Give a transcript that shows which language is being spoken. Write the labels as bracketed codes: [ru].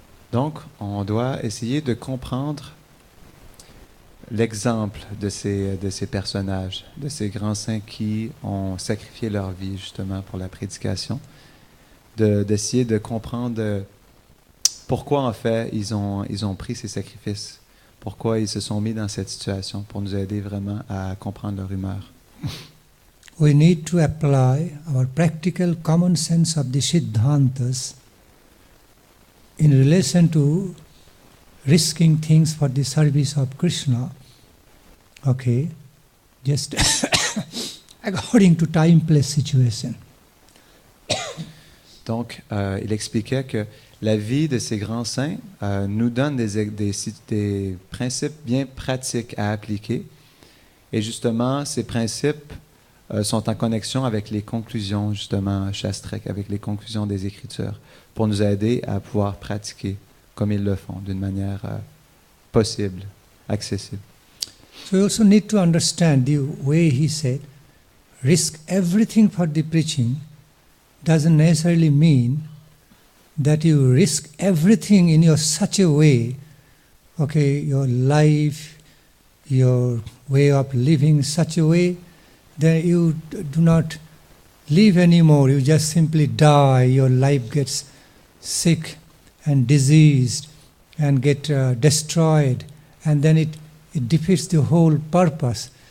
[fr] Donc, on doit essayer de comprendre l'exemple de ces personnages, de ces grands saints qui ont sacrifié leur vie justement pour la prédication, d'essayer de comprendre pourquoi en fait ils ont pris ces sacrifices, pourquoi ils se sont mis dans cette situation, pour nous aider vraiment à comprendre leur humeur. [en] We need to apply our practical common sense of the Siddhantas in relation to risking things for the service of Krishna, okay, just according to time, place, situation. [fr] Donc, il expliquait que la vie de ces grands saints nous donne des principes bien pratiques à appliquer. Et justement, ces principes sont en connexion avec les conclusions, justement, shastriques, avec les conclusions des Écritures, pour nous aider à pouvoir pratiquer comme ils le font, d'une manière possible, accessible. [en] So we also need to understand the way he said, risk everything for the preaching doesn't necessarily mean that you risk everything in your such a way, okay, your life, your way of living such a way that you do not live anymore, you just simply die, your life gets sick and diseased and get destroyed, and then it defeats the whole purpose.